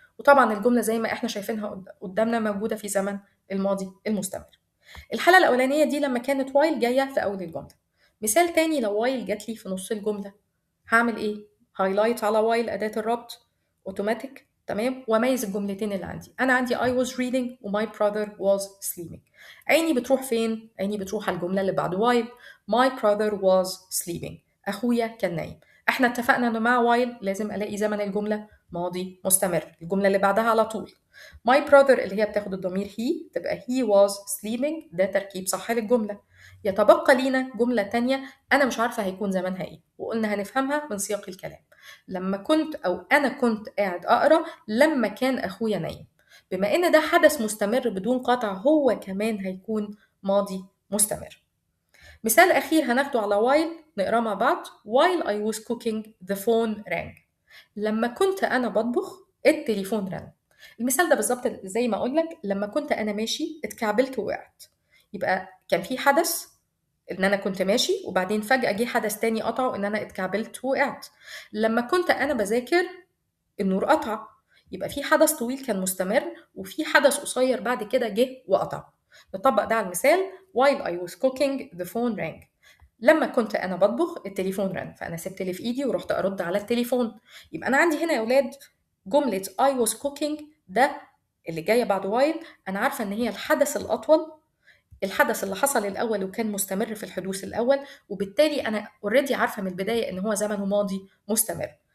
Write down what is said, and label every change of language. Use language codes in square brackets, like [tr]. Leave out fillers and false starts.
[ar] وطبعا الجملة زي ما احنا شايفينها قدامنا موجودة في زمن الماضي المستمر. الحالة الأولانية دي لما كانت وايل جاية في أول الجملة. مثال تاني، لو وايل جات لي في نص الجملة هعمل إيه؟ هايلايت على وايل أداة الربط أوتوماتيك، تمام، وأميز الجملتين اللي عندي. أنا عندي [en] I was reading [ar] و [en] my brother was sleeping. [ar] عيني بتروح فين؟ عيني بتروح على الجملة اللي بعد وايل. [en] My brother was sleeping. [ar] أخويا كان نايم. احنا اتفقنا إنه مع وايل لازم ألاقي زمن الجملة ماضي مستمر، الجملة اللي بعدها على طول. [en] My brother [ar] اللي هي بتاخد الضمير he تبقى [en] he was sleeping، [ar] ده تركيب صح للجملة. يتبقى لينا جملة تانية أنا مش عارفة هيكون زمانها إيه، وقلنا هنفهمها من سياق الكلام. لما كنت أو أنا كنت قاعد أقرأ لما كان أخويا نايم. بما إن ده حدث مستمر بدون قطع هو كمان هيكون ماضي مستمر. مثال أخير هناخده على while نقرأ مع بعض. [en] While I was cooking the phone rang. [ar] لما كنت أنا بطبخ التليفون رن. المثال ده بالظبط زي ما أقول لك لما كنت أنا ماشي اتكعبلت ووقعت. يبقى كان في حدث إن أنا كنت ماشي وبعدين فجأة جه حدث تاني قطعه إن أنا اتكعبلت ووقعت. لما كنت أنا بذاكر النور قطع. يبقى في حدث طويل كان مستمر وفي حدث قصير بعد كده جه وقطع. نطبق ده على المثال. [en] while I was cooking the phone rang. [ar] لما كنت أنا بطبخ التليفون رن، فأنا سبت اللي في إيدي ورحت أرد على التليفون. يبقى أنا عندي هنا يا ولاد جملة [en] I was cooking [ar] ده اللي جاية بعد while أنا عارفة إن هي الحدث الأطول، الحدث اللي حصل الأول وكان مستمر في الحدوث الأول، وبالتالي أنا اوريدي عارفة من البداية إن هو زمنه ماضي مستمر.